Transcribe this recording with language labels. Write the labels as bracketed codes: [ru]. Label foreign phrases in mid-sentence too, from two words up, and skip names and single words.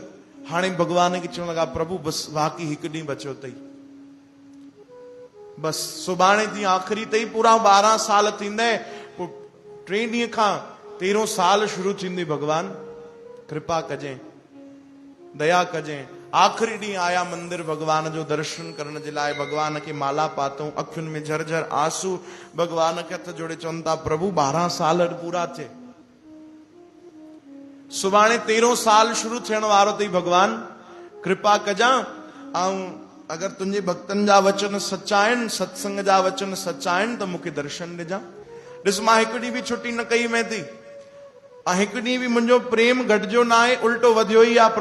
[sd] हाणे भगवान खे चवण लॻा, प्रभु बसि बाक़ी 1 ॾींहुं बचियो अथई, बसि सुभाणे ॾींहुं आख़िरी अथई, पूरा 12 साल थींदे, पोइ 3 ॾींहं खां 13 साल शुरू थींदी। भगवान कृपा कजांइ, दया कजांइ। आख़िरी ॾींहुं आया मंदिर भगवान जो दर्शन करण जे लाइ, भगवान खे माला पातऊं, अखियुनि में झरझर आंसू, भगवान खे हथ जोड़े चवनि था, प्रभु 12 साल पूरा थिए, सुभाणे 13 साल शुरू थियण वारो अथई, भगवान कृपा कजां, ऐं अगरि तुंहिंजे भक्तनि जा वचन सचा आहिनि, सत्संग जा वचन सचा आहिनि, त मूंखे दर्शन ॾिजां। ॾिस मां 1 ॾींहुं बि छुटी न कई में थी, ऐं 1 ॾींहुं बि मुंहिंजो प्रेम घटिजो न आहे, उल्टो वधियो ई आहे।